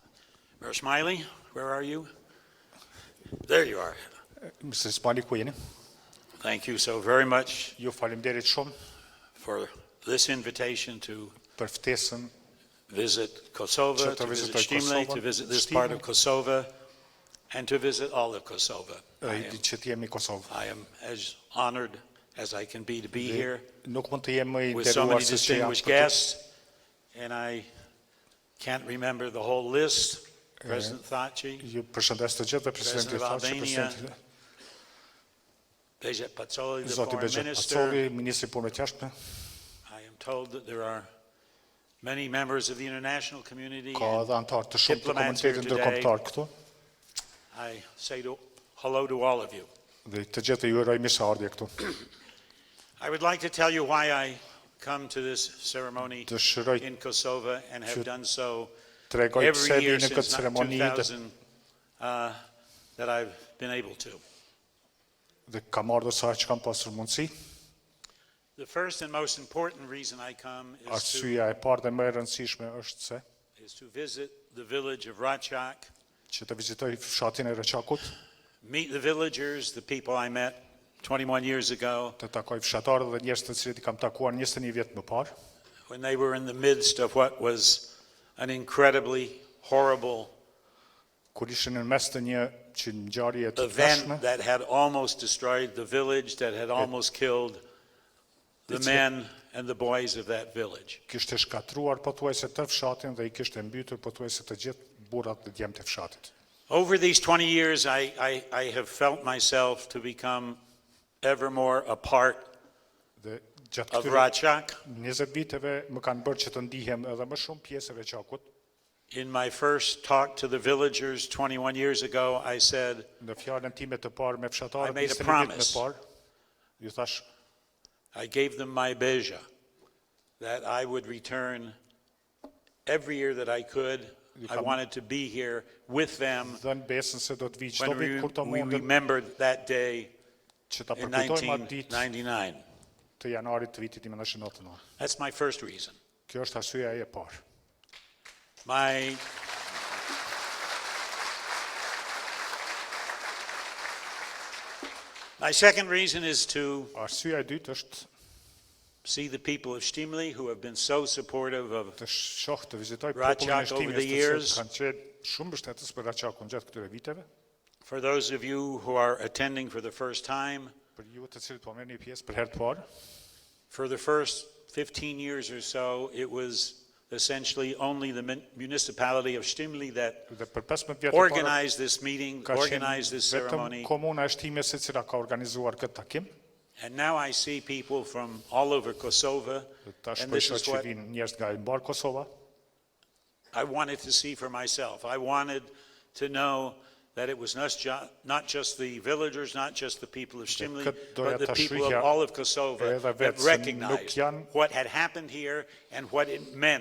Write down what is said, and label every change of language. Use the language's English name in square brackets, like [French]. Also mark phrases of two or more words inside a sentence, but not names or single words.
[English] Mayor Smiley, where are you? There you are. Mrs. [Albanian] Mali ku jeni. [English] Thank you so very much [Albanian] Ju faleminderit shumë [English] for this invitation to [Albanian] për ftesën [English] visit Kosovo, to visit Shtimli, to visit this part of Kosovo, and to visit all of Kosovo. [Albanian] që të jemi në Kosovë. [English] I am as honored as I can be to be here [Albanian] Nuk mund të jem më i [English] with so many [Albanian] nderuar se që jam [English] distinguished [Albanian] këtu. [English] guests, and I can't remember the whole list. President Thaçi, [Albanian] Ju përshëndes të gjithë dhe presidenti [English] President of [Albanian] Thaçi, [English] Albania, [Albanian] presidenti [English] Vjet Pazzoli, the [Albanian] Zoti [English] foreign [Albanian] Vjet [English] minister. [Albanian] Pazzoli, ministri i punëve të jashtme. [English] I am told that there are many members of the international community. [Albanian] Ka [English] and [Albanian] edhe antar të shumë të [English] diplomats here [Albanian] komunitetit [English] today. [Albanian] ndërkombëtar këtu. [English] I say hello to all of you. [Albanian] Dhe të gjithë ju uroj mirëseardhje këtu. [English] I would like to tell you why I come to this ceremony [Albanian] Dëshiroj [English] in Kosovo and have done so [Albanian] të rregoj pse [English] every [Albanian] vi [English] year [Albanian] në [English] since [Albanian] këtë ceremoni [English] 2000 that I've been able to. [Albanian] dhe kam ardhur sa që kam pasur mundësi. [English] The first and most important reason I come [Albanian] Arsyeja e parë dhe më e rëndësishme është se [English] is to visit the village of Reçak, [Albanian] që të vizitoj fshatin e Reçakut, [English] meet the villagers, the people I met 21 years ago, [Albanian] të takoj fshatarët dhe njerëz të cilët i kam takuar 21 vjet më parë, [English] when they were in the midst of what was an incredibly horrible [Albanian] kur ishin në mes të një ngjarje të [English] event [Albanian] tashme, [English] that had almost destroyed the village, that had almost killed the men and the boys of that village. [Albanian] kishte shkatruar pothuajse të fshatin dhe i kishte mbytur pothuajse të gjithë burrat dhe djemtë e fshatit. [English] Over these 20 years, I have felt myself to become ever more a part [Albanian] Dhe gjatë [English] of [Albanian] këtyre [English] Reçak. [Albanian] 20 viteve më kanë bërë që të ndihem edhe më shumë pjesë e Reçakut. [English] In my first talk to the villagers 21 years ago, I said, [Albanian] Në fjalën time të parë me [English] I [Albanian] fshatarët [English] made a [Albanian] 21 vjet më [English] promise. [Albanian] parë, ju thash [English] I gave them my beja, that I would return every year that I could. I wanted to be here with them [Albanian] dhën besën se do të vi çdo [English] when [Albanian] vit kur të [English] we [Albanian] mundet [English] remembered that day [Albanian] që ta [English] in [Albanian] përkujtojmë atë ditë [English] 1999. [Albanian] të janarit të vitit 1999. [English] That's my first reason. [Albanian] Kjo është arsyeja e parë. [English] My second reason is to [Albanian] Arsyeja e dytë është [English] see the people of Shtimli who have been so supportive of [Albanian] të shoh të vizitoj [English] Reçak [Albanian] popullin e [English] over [Albanian] Shtimës [English] the [Albanian] të [English] years. [Albanian] cilët kanë qenë shumë mbështetës për Reçakun gjatë këtyre viteve. [English] for those of you who are attending for the first time. [Albanian] Për ju të cilët po merrni pjesë për herë të parë, [English] For the first 15 years or so, it was essentially only the municipality of Shtimli that [Albanian] dhe për 15 vjet të parë [English] organized this meeting, [Albanian] ka [English] organized this [Albanian] qenë vetëm [English] ceremony. [Albanian] komuna e Shtimës e cila ka organizuar këtë takim. [English] And now I see people from all over Kosovo, [Albanian] Tash [English] and [Albanian] po [English] this [Albanian] shoh [English] is [Albanian] që [English] what [Albanian] vinë njerëz nga i mbar Kosova. [English] I wanted to see for myself. I wanted to know that it was not just the villagers, not just the people of Shtimli, but the people of all of Kosovo that recognized what had happened here and what it meant